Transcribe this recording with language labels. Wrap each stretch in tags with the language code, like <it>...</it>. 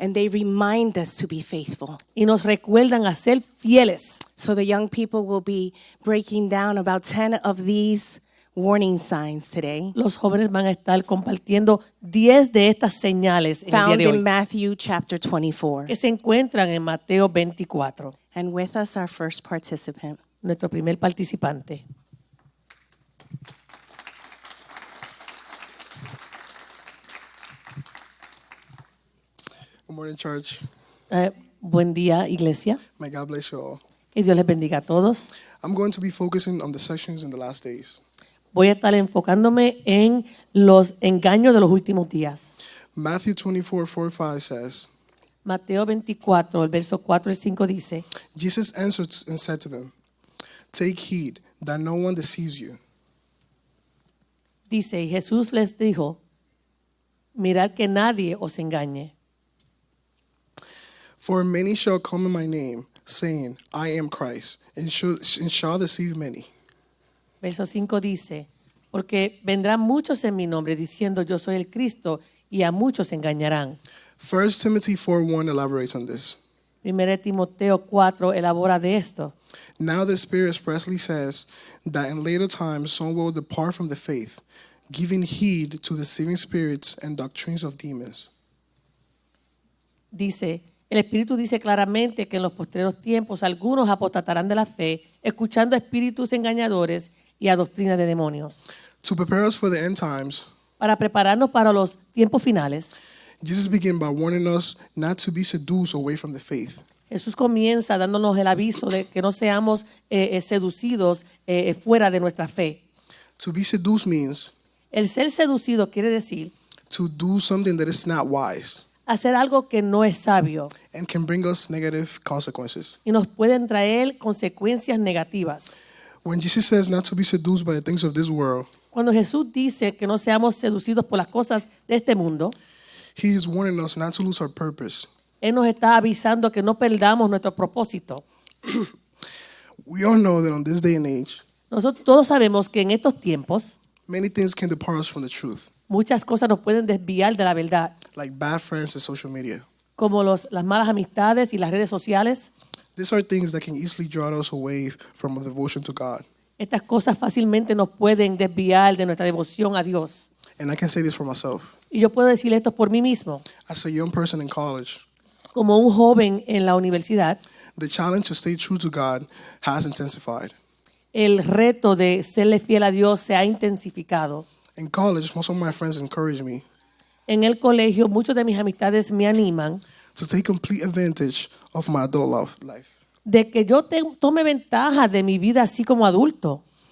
<en>And they remind us to be faithful.</en> <es>y nos recuerdan a ser fieles.</es> <en>So the young people will be breaking down about 10 of these warning signs today,</en> <es>Los jóvenes van a estar compartiendo 10 de estas señales en el día</es> <en>found</en> <es>de</es> <en>in</en> <es>hoy</es> <en>Matthew chapter 24.</en> <es>que se encuentran en Mateo 24.</es> <en>And with us, our first participant.</en> <es>Nuestro primer participante.</es> <en>Good morning, church.</en> <es>Buen día, iglesia.</es> <en>May God bless you all.</en> <es>Que Dios les bendiga a todos.</es> <en>I'm going to be focusing on the sections in the last days.</en> <es>Voy a estar enfocándome en los engaños de los últimos días.</es> <en>Matthew 24:4-5 says,</en> <es>Mateo 24, el verso 4 y 5 dice,</es> <en>Jesus answered and said to them, "Take heed that no one deceives you.</en> <es>y Jesús les dijo, mirad que nadie os engañe.</es> <en>For many shall come in my name, saying, I am Christ, and shall deceive many.</en> <es>Verso 5 dice, porque vendrán muchos en mi nombre diciendo yo soy el Cristo y a muchos engañarán.</es> <en>1 Timothy 4:1 elaborates on this.</en> <es>1 Timoteo 4 elabora de esto.</es> <en>Now the Spirit expressly says that in later times some will depart from the faith, giving heed to deceiving spirits and doctrines of demons.</en> <es>Dice, el Espíritu dice claramente que en los postreros tiempos algunos apostatarán de la fe, escuchando a espíritus engañadores y a doctrinas de demonios.</es> <en>To prepare us for the end times,</en> <es>para prepararnos para los tiempos finales,</es> <en>Jesus began by warning us not to be seduced away from the faith.</en> <es>Jesús comienza dándonos el aviso de que no seamos seducidos fuera de nuestra fe.</es> <en>To be seduced means</en> <es>El ser seducido quiere decir</es> <en>to do something that is not wise</en> <es>hacer algo que no es sabio</es> <en>and can bring us negative consequences.</en> <es>y nos pueden traer consecuencias negativas.</es> <en>When Jesus says not to be seduced by the things of this world,</en> <es>Cuando Jesús dice que no seamos seducidos por las cosas de este mundo,</es> <en>he is warning us not to lose our purpose.</en> <es>Él nos está avisando que no perdamos nuestro propósito.</es> <en>We all know that on this day and age,</en> <es>Nosotros todos sabemos que en estos tiempos</es> <en>many things can depart us from the truth,</en> <es>muchas cosas nos pueden desviar de la verdad,</es> <en>like bad friends and social media.</en> <es>como las malas amistades y las redes sociales.</es> <en>These are things that can easily draw us away from a devotion to God.</en> <es>Estas cosas fácilmente nos pueden desviar de nuestra devoción a Dios.</es> <en>And I can say this for myself.</en> <es>Y yo puedo decir esto por mí mismo.</es> <en>As a young person in college,</en> <es>Como un joven en la universidad,</es> <en>the challenge to stay true to God has intensified.</en> <es>el reto de serle fiel a Dios se ha intensificado.</es> <en>In college, most of my friends encourage me</en> <es>En el colegio, muchos de mis amistades me animan</es> <en>to take complete advantage of my adult life.</en> <es>de que yo tome ventaja de mi vida así como adulto.</es>